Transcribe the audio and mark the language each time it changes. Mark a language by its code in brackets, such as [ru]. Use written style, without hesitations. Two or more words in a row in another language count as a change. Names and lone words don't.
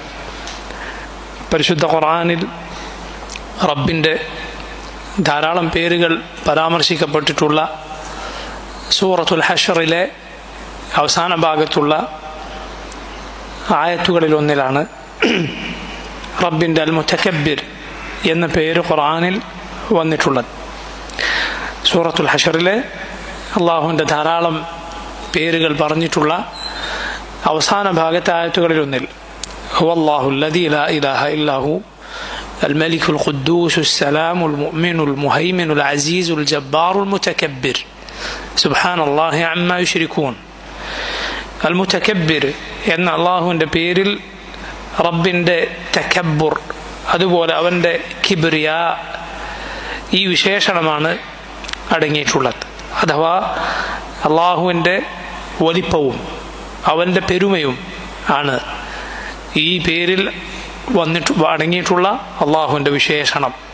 [ml] പരിശുദ്ധ ഖുർആനിൽ റബ്ബിൻ്റെ ധാരാളം പേരുകൾ പരാമർശിക്കപ്പെട്ടിട്ടുള്ള സൂറത്തുൽ ഹശ്റിലെ അവസാന ഭാഗത്തുള്ള ആയത്തുകളിലൊന്നിലാണ് റബ്ബിൻ്റെ അൽ മുതകബ്ബിർ എന്ന പേര് ഖുർആനിൽ വന്നിട്ടുള്ളത്. സൂറത്തുൽ ഹശ്റിലെ അള്ളാഹുവിൻ്റെ ധാരാളം പേരുകൾ പറഞ്ഞിട്ടുള്ള അവസാന ഭാഗത്തെ ആയത്തുകളിലൊന്നിൽ [ar] هو الله الذي لا إله إلا هو الملك القدوس السلام المؤمن المهيمن العزيز الجبار المتكبر سبحان الله عما يشركون. [ml] അൽ മുതകബ്ബിർ എന്ന അള്ളാഹുവിൻ്റെ പേരിൽ റബ്ബിൻ്റെ തകബ്ബുർ, അതുപോലെ അവൻ്റെ കിബ്രിയ, ഈ വിശേഷണമാണ് അടങ്ങിയിട്ടുള്ളത്. അഥവാ അള്ളാഹുവിൻ്റെ വലിപ്പവും അവൻ്റെ പെരുമയും ആണ് ഈ പേരിൽ അടങ്ങിയിട്ടുള്ള അള്ളാഹുവിൻ്റെ വിശേഷണം.